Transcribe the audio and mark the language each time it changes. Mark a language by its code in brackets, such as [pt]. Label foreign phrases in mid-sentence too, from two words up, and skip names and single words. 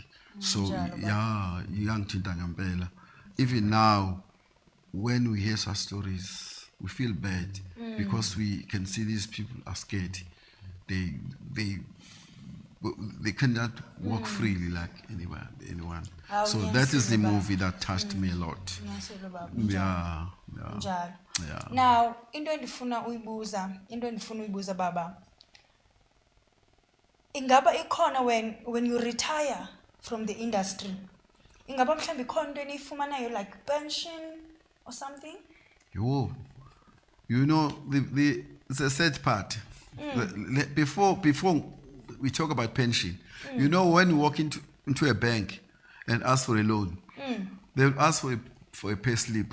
[en] So yeah, young Tintangambela. Even now, when we hear such stories, we feel bad because we can see these people are scared. They cannot walk freely like anyone. So that is the movie that touched me a lot. Yeah. Now, [xh] into endifuna uyibuza baba. ingaba ikhona [en] when you retire from the industry, [xh] ingaba mhlawumbe ikhona into eniyifumanayo [en] like pension or something? You know, it's a sad part. Before we talk about pension, you know, when you walk into a bank and ask for a loan, they will ask for a pay slip.